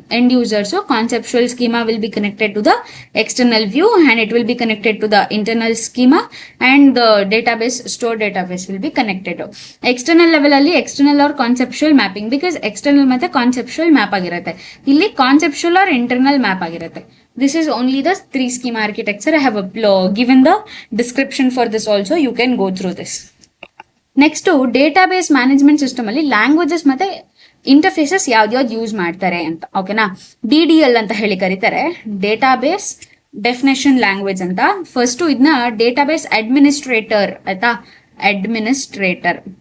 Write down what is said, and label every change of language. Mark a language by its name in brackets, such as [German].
[English] End users conceptual schema will be connected to the external view and it will be connected to the internal schema and the database store database will be connected. External level [Kannada] ಅಲ್ಲಿ [English] external or conceptual mapping, because external [Kannada] ಮತ್ತೆ [English] conceptual map [Kannada] ಆಗಿರುತ್ತೆ. ಇಲ್ಲಿ [English] conceptual or internal map [Kannada] ಆಗಿರುತ್ತೆ. [English] This is only the 3 scheme architecture. I have given the description for this also. You can go through this. Next database management system [Kannada] ಅಲ್ಲಿ [English] languages [Kannada] ಮತ್ತೆ [English] interfaces [Kannada] ಯಾವ್ದು [English] use [Kannada] ಮಾಡ್ತಾರೆ ಅಂತ, ಓಕೆನಾ. DDL ಅಂತ ಹೇಳಿ ಕರೀತಾರೆ, ಡೇಟಾಬೇಸ್ ಡೆಫಿನೇಷನ್ ಲ್ಯಾಂಗ್ವೇಜ್ ಅಂತ. [English] first [Kannada] ಇದನ್ನ [English] database administrator [Kannada] ಆಯ್ತಾ, [English] administrator